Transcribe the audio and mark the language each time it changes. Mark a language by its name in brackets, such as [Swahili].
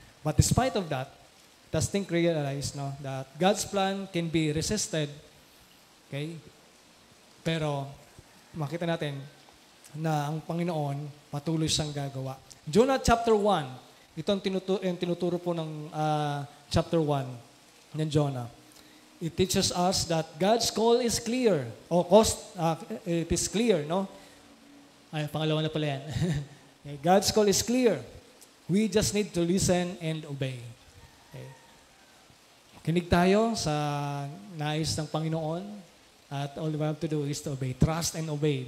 [English] But despite of that, just think, realize, no, that God's plan can be resisted. Okay? [Filipino] Pero, makita natin na ang Panginoon patuloy siyang gagawa. Jonah chapter 1, ito ang tinuturo po ng chapter 1 ng Jonah. [English] It teaches us that God's call is clear. It is clear, no? [Filipino] Ay, pangalawa na pala yan. [English] God's call is clear. We just need to listen and obey. Okay. [Filipino] Kinig tayo sa nais ng Panginoon at [English] all we have to do is to obey. Trust and obey.